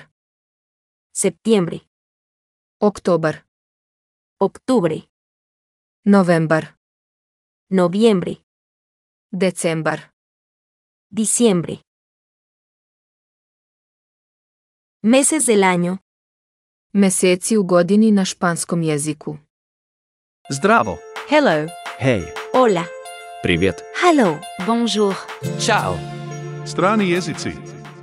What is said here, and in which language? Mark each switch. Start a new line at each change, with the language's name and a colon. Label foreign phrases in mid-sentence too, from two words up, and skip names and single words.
Spanish: Septiembre.
Serbian: Oktobar,
Spanish: Octubre.
Serbian: Novembar,
Spanish: Noviembre.
Serbian: Decembar.
Spanish: Diciembre. Meses del año.
Serbian: Meseci u godini na španskom jeziku. Zdravo.
English: Hello.
Swedish: Hej.
Spanish: Hola.
Russian: Привет.
English: Hello. Bonjour.
Serbian: Ćao. Strani jezici.